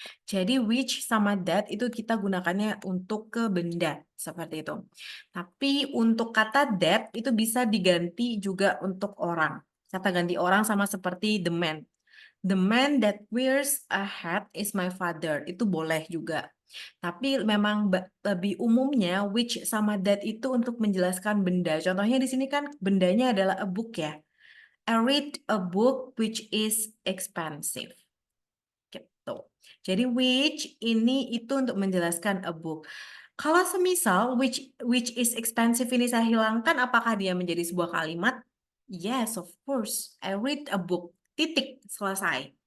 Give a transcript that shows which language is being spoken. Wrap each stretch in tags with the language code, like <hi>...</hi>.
<id>Jadi which sama that itu kita gunakannya untuk ke benda seperti itu. Tapi untuk kata that itu bisa diganti juga untuk orang. Kata ganti orang sama seperti the man.</id> <en>The man that wears a hat is my father.</en> <id>Itu boleh juga. Tapi memang lebih umumnya which sama that itu untuk menjelaskan benda. Contohnya di sini kan bendanya adalah a book ya.</id> <en>I read a book which is expensive.</en> <id>Gitu. Jadi which ini itu untuk menjelaskan a book. Kalau semisal</id> <en>which is expensive</en> <id>ini saya hilangkan, apakah dia menjadi sebuah kalimat?</id> <en>Yes, of course. I read a book.</en> <id>Titik, selesai.</id>